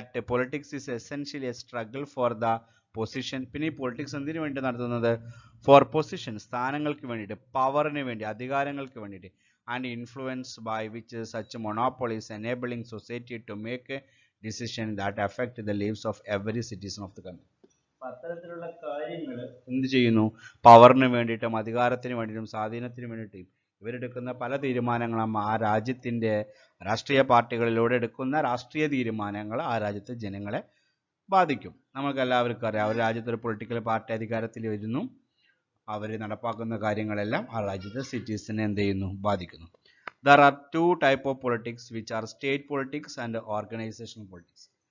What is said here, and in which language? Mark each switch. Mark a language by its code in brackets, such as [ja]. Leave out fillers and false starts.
[en] Politics is essentially a struggle for the position. [ml] പിന്നെ ഈ politics എന്തിനു വേണ്ടി നടത്തുന്നത്, [en] for position, [ml] സ്ഥാനങ്ങൾക്ക് വേണ്ടിയിട്ട്, പവറിന് വേണ്ടി, അധികാരങ്ങൾക്ക് വേണ്ടിയിട്ട്, [en] And influence by which such monopolies enabling society to make a decision that affect the lives of every citizen of the country. [ml] അത്തരത്തിലുള്ള കാര്യങ്ങൾ എന്ത് ചെയ്യുന്നു, പവറിന് വേണ്ടിയിട്ടും അധികാരത്തിന് വേണ്ടിയിട്ടും സ്വാധീനത്തിന് വേണ്ടിയിട്ടും ഇവരെടുക്കുന്ന പല തീരുമാനങ്ങളും ആ രാജ്യത്തിൻ്റെ രാഷ്ട്രീയ പാർട്ടികളിലൂടെ എടുക്കുന്ന രാഷ്ട്രീയ തീരുമാനങ്ങൾ ആ രാജ്യത്തെ ജനങ്ങളെ ബാധിക്കും. നമുക്ക് എല്ലാവർക്കും അറിയാം, ഒരു രാജ്യത്തൊരു പൊളിറ്റിക്കൽ പാർട്ടി അധികാരത്തിൽ വരുന്നു, അവർ നടപ്പാക്കുന്ന കാര്യങ്ങളെല്ലാം ആ രാജ്യത്തെ സിറ്റീസിനെ എന്ത് ചെയ്യുന്നു, ബാധിക്കുന്നു. [en] There are two types of politics which are state politics and organizational politics.